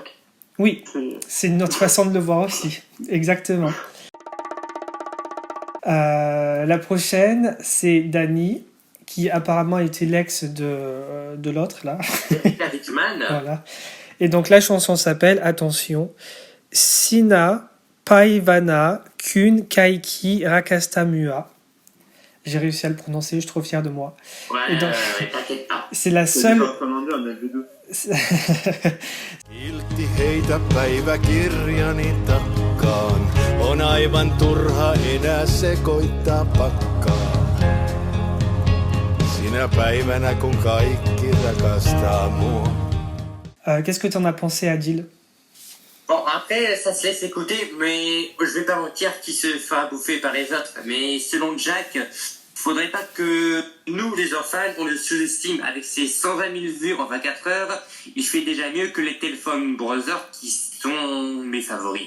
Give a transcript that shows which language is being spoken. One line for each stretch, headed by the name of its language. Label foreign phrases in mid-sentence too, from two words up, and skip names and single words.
French: Oui, c'est une autre façon de le voir aussi. Exactement. La prochaine, c'est Dani, qui apparemment était l'ex de l'autre, là. Voilà. Et donc la chanson s'appelle, attention, Sina Päivänä kun kaikki rakastaa mua. J'ai réussi à le prononcer, je suis trop fier de moi. Ouais, donc, t'inquiète pas. C'est la seule...
Finnish: Ilti heitä päiväkirjani takkaan. On aivan turha enää sekoittaa pakkaa. Sinä päivänä kun kaikki rakastaa mua.
French: Qu'est-ce que t'en as pensé, Adil? Bon, après, ça se laisse écouter, mais je vais pas mentir qu'il se fera bouffer par les autres. Mais selon Jack, faudrait pas que nous, les enfants, on le sous-estime. Avec ses 120 000 vues en 24 heures, il fait déjà mieux que les Telephone Brothers qui sont mes favoris.